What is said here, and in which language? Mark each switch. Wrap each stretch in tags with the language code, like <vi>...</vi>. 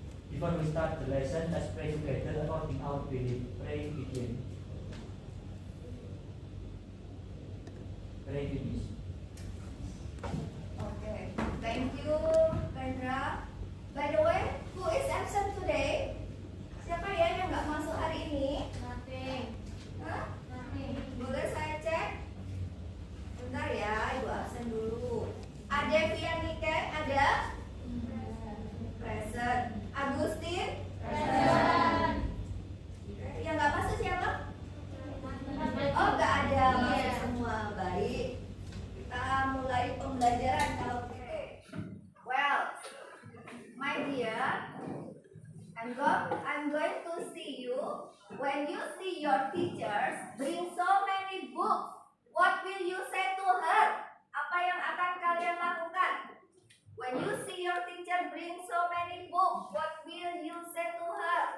<en>Before we start the lesson, let's pray together according our belief. Pray begin. Pray finish. Okay, thank you, Kendra. By the way, who is absent today?</en> <id>Siapa ya yang nggak masuk hari ini? Hah? Boleh saya cek? Bentar ya, Ibu absen dulu. Ada Vianiken, ada? Present. Agustin? Present. Yang nggak masuk siapa? Oh, nggak ada, masuk semua. Baik. Kita mulai pembelajaran kalau gitu.</id> <en>Well, my dear, I'm going to see you. When you see your teachers bring so many books, what will you say to her?</en> <id>Apa yang akan kalian lakukan?</id> <en>When you see your teacher bring so many books, what will you say to her?</en>